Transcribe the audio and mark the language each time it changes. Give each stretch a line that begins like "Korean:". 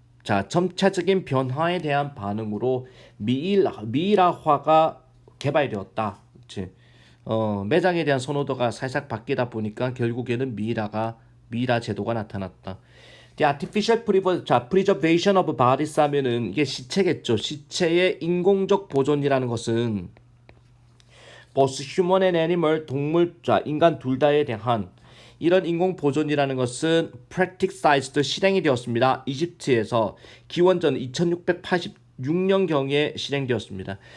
Korean: 자, 점차적인 변화에 대한 반응으로 미이라화가 개발되었다. 그치? 매장에 대한 선호도가 살짝 바뀌다 보니까 결국에는 미이라 제도가 나타났다.
English: The artificial preservation of bodies
Korean: 하면은 이게 시체겠죠. 시체의 인공적 보존이라는 것은
English: both human and animal,
Korean: 동물, 자, 인간 둘 다에 대한 이런 인공 보존이라는 것은 practiced 실행이 되었습니다. 이집트에서 기원전 2686년경에 실행되었습니다.